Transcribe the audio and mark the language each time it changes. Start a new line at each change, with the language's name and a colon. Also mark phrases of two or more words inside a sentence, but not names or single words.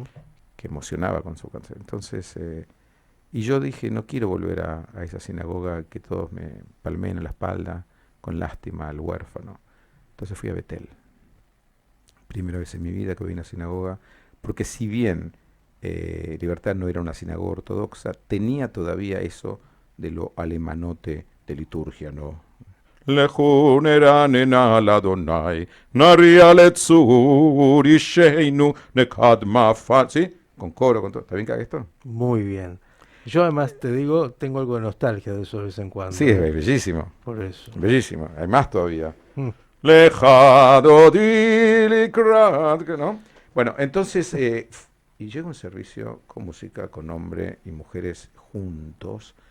Spanish: que emocionaba con su canción. Entonces, y yo dije, no quiero volver a esa sinagoga que todos me palmeen en la espalda con lástima al huérfano. Entonces fui a Betel. Primera vez en mi vida que voy a una sinagoga, porque si bien Libertad no era una sinagoga ortodoxa, tenía todavía eso de lo alemanote de liturgia, ¿no?
Hebrew: לכו נרננה ליהוה נריעה לצור ישענו נקדמה פניו.
Spanish: ¿Sí? Con coro, con todo. ¿Está bien que haga esto? Muy bien. Yo además te digo, tengo algo de nostalgia de eso de vez en cuando. Sí, es bellísimo. Por eso. Bellísimo. Hay más todavía. Mm.
Hebrew: לכה דודי לקראת, ¿no?
Spanish: Bueno, entonces, y llega un servicio con música, con hombre y mujeres juntos.